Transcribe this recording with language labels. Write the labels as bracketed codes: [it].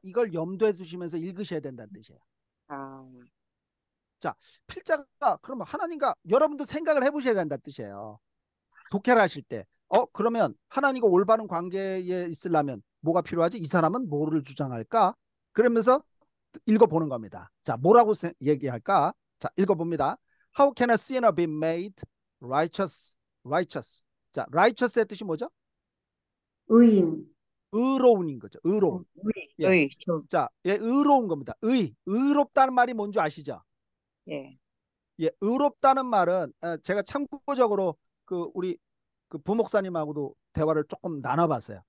[ko] 이걸 염두에 두시면서 읽으셔야 된다는 뜻이에요. 자, 필자가 그러면 하나님과 여러분도 생각을 해보셔야 된다는 뜻이에요. 독해를 하실 때 그러면 하나님과 올바른 관계에 있으려면 뭐가 필요하지? 이 사람은 뭐를 주장할까? 그러면서 읽어보는 겁니다. 자, 뭐라고 얘기할까? 자, 읽어봅니다. [en] How can a sinner be made righteous? righteous. [ko] 자, righteous의 뜻이 뭐죠? 의인. 의로운인 거죠. 의로운. 예. 자, 예, 의로운 겁니다. 의롭다는 말이 뭔지 아시죠? 예. 예, 의롭다는 말은 제가 참고적으로 우리 부목사님하고도 대화를 조금 나눠봤어요.